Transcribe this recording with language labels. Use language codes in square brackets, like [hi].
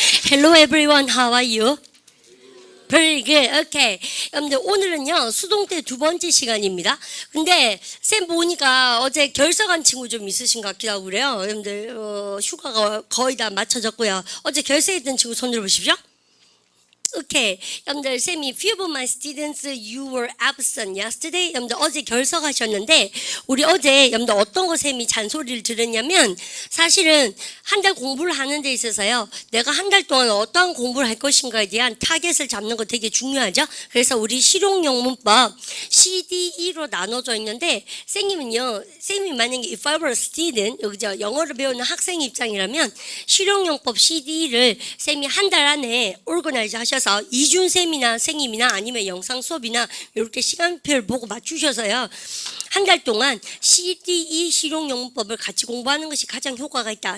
[en] Hello everyone, how are you? Very good, okay. [ko] 여러분들 오늘은요 수동태 두 번째 시간입니다. 근데 쌤 보니까 어제 결석한 친구 좀 있으신 것 같기도 하고 그래요. 여러분들 휴가가 거의 다 마쳐졌고요. 어제 결석했던 친구 손 들어보십시오. [en] Okay. [ko] 여러분들 쌤이 [en] few of my students you were absent yesterday. [ko] 여러분들 어제 결석하셨는데 우리 어제 여러분들 어떤 거 쌤이 잔소리를 들었냐면 사실은 한 달 공부를 하는 데 있어서요. 내가 한 달 동안 어떠한 공부를 할 것인가에 대한 타겟을 잡는 거 되게 중요하죠. 그래서 우리 실용용 문법 CDE로 나눠져 있는데 쌤님은요. 쌤이 만약에 [en] if I were a student [ko] 여기죠. 영어를 배우는 학생 입장이라면 실용용법 CDE를 쌤이 한 달 안에 organize 하셔서 이준쌤이나 선생님이나 아니면 영상 수업이나 이렇게 시간표를 보고 맞추셔서요. 한 달 동안 CDE 실용용법을 같이 공부하는 것이 가장 효과가 있다.